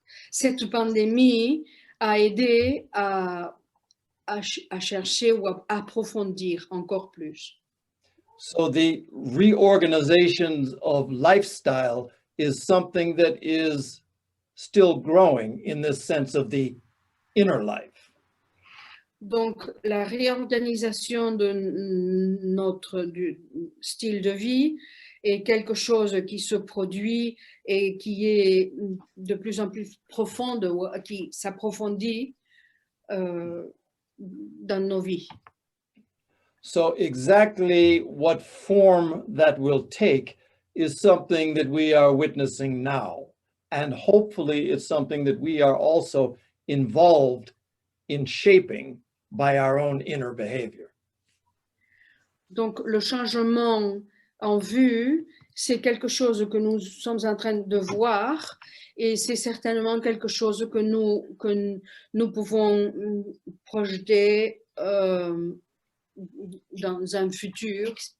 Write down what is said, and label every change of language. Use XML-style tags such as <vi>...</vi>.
<fr>cette pandémie a aidé à chercher ou à approfondir encore plus.</fr> <en>So the reorganizations of lifestyle is something that is still growing in this sense of the inner life.</en> <fr>Donc, la réorganisation de du style de vie est quelque chose qui se produit et qui est de plus en plus profonde, ou qui s'approfondit dans nos vies.</fr> <en>So exactly what form that will take is something that we are witnessing now. And hopefully it's something that we are also involved in shaping by our own inner behavior.</en> <fr>Donc, le changement en vue, c'est quelque chose que nous sommes en train de voir et c'est certainement quelque chose que nous pouvons projeter dans un futur</fr>